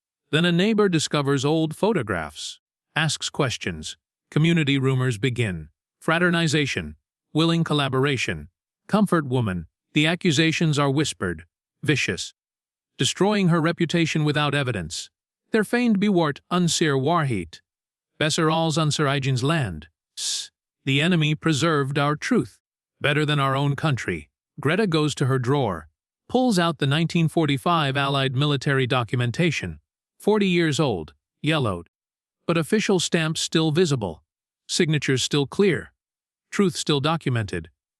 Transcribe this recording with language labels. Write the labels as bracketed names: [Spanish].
[English] Then a neighbor discovers old photographs, asks questions, community rumors begin, fraternization, willing collaboration, comfort woman, the accusations are whispered, vicious, destroying her reputation without evidence. [German] Der feind bewahrt unsere Wahrheit. Besser als unser eigenes Land. [English] The enemy preserved our truth, better than our own country. Greta goes to her drawer, pulls out the 1945 Allied military documentation, 40 years old, yellowed. But official stamps still visible, signatures still clear, truth still documented.